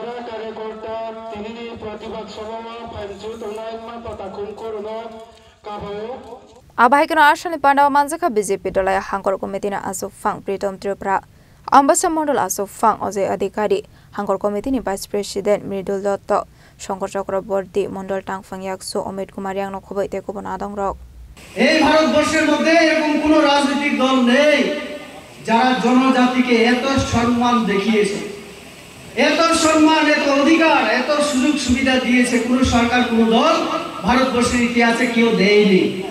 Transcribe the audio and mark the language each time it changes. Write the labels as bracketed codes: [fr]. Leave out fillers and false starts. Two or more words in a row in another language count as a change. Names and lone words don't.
[trp] Abahikana Ashani Pandawa Manzaka BJP Dolaya Hankor Komitina Aso Fang Pritom Tripra Ambassa Mondol Aso Fang Oze Adikadi Hankor [en] Committee Vice President [trp] Mridul Dotto Shankar Chakraborty Mondol Tangfang Yakso Omid Kumar Yang Nokhobaite Kubonadong Rock [bn] এই ভারতবর্ষের মধ্যে এরকম কোন রাজনৈতিক দল নেই যারা জনজাতিকে এত সম্মান দেখিয়েছে এত সম্মান এত অধিকার এত সুযোগ সুবিধা দিয়েছে কোন সরকার কোন দল ভারতবর্ষের ইতিহাসে কেউ দেয়নি